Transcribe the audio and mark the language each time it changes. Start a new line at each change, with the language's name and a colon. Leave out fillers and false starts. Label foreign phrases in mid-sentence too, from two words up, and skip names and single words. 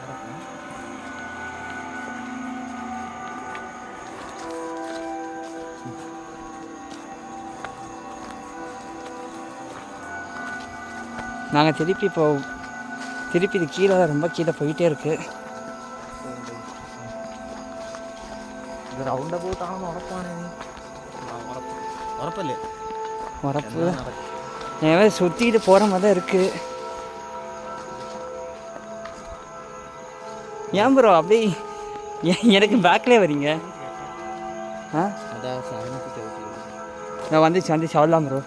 Tamil: நாங்கள் திருப்பி இது கீழே ரொம்ப கீழே போயிட்டே இருக்குது.
Malayalam: ഇത്
English: round about
Malayalam: ആണെന്ന് ഉറപ്പാണ്. ഉറപ്പല്ലേ?
Tamil: உரப்பு ஏன் சுற்றிக்கிட்டு போகிற மாதிரி தான் இருக்குது. ஏன் ப்ரோ அப்படி எனக்கு பேக்லேயே வரீங்க? நான் வந்துச்சு அவ்வளோதான் ப்ரோ.